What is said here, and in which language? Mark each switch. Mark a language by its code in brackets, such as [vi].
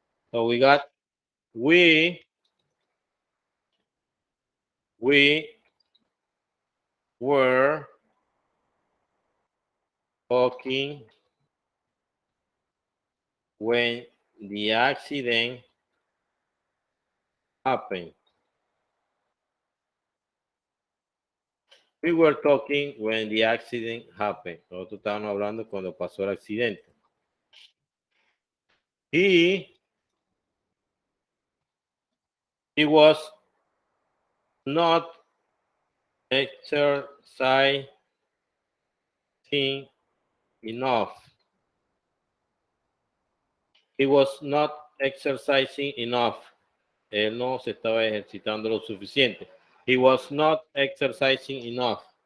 [en] So we got we were talking when the accident happened. We were talking when the accident happened. [es] Nosotros estábamos hablando cuando pasó el accidente. [en] He was not exercising enough. He was not exercising enough. [es] Él no se estaba ejercitando lo suficiente. [en] He was not exercising enough.